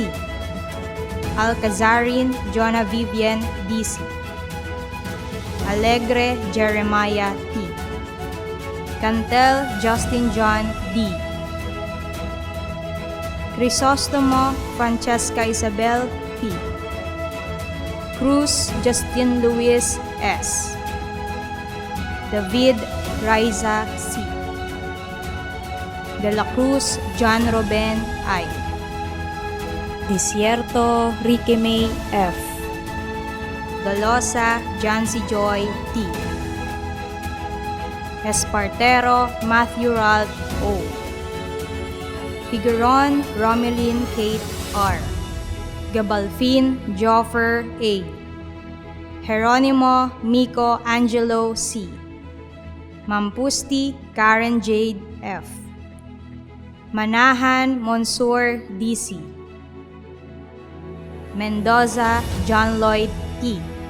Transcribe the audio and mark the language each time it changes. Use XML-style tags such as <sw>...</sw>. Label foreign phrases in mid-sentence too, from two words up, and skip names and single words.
<tl>Alcazarin Jonah Vivian DC. Alegre Jeremiah T. Cantel Justin John D. Crisostomo Francesca Isabel P. Cruz Justin Luis S. David Riza C. De la Cruz John Ruben I. Desierto Ricky May F. Dolosa Jancy Joy T. Espartero Matthew Ralph O. Figueron Romeline Kate R. Gabalfin Joffer A. Jeronimo Miko Angelo C. Mampusti Karen Jade F. Manahan Monsur DC. Mendoza John Lloyd E.</tl>